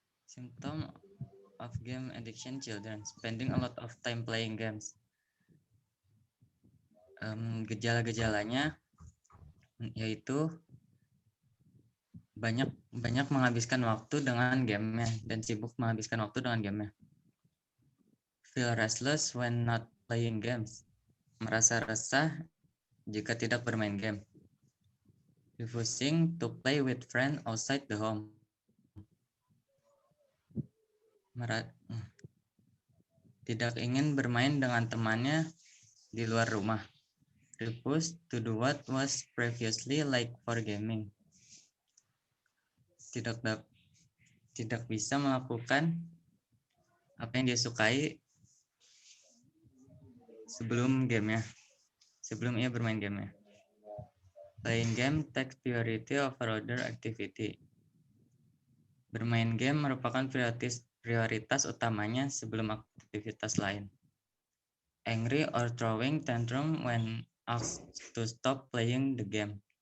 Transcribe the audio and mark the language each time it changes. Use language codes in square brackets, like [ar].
[en] Symptom of game addiction children spending a lot of time playing games. [id] Gejala-gejalanya yaitu banyak menghabiskan waktu dengan gamenya dan sibuk menghabiskan waktu dengan gamenya. [en] Feel restless when not playing games. [id] Merasa resah jika tidak bermain game. [en] Refusing to play with friends outside the home. [id] Tidak ingin bermain dengan temannya di luar rumah. [en] Refuse to do what was previously like for gaming. [id] Tidak bisa melakukan apa yang dia sukai sebelum ia bermain gamenya. [en] Playing game takes priority over other activity. [id] Bermain game merupakan prioritas utamanya sebelum aktivitas lain. [en] Angry or throwing tantrum when asked to stop playing the game.